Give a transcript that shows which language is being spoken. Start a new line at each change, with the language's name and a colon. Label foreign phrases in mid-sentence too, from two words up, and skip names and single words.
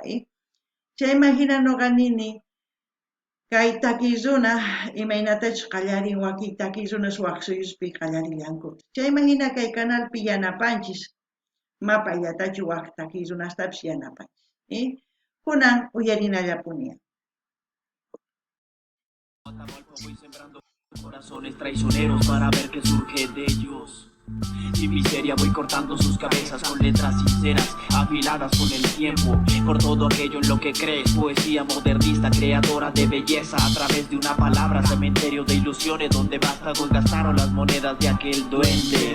Quechua: Chayman hina nuqa nini, kay takiy runa imaynatachus qallarin wakiy takiy runas waq suyuspi qallarillanku. Chayman hina kay canalpi yanapanchis, ma payllatachus waq takiy runastapis yanapanchis. Kunan uyarinallapuni.
Spanish: Voy sembrando corazones traicioneros para ver qué surge de ellos. Sin miseria voy cortando sus cabezas con letras sinceras, afiladas con el tiempo, por todo aquello en lo que crees. Poesía modernista, creadora de belleza, a través de una palabra, cementerio de ilusiones, donde vástagos gastaron las monedas de aquel duende.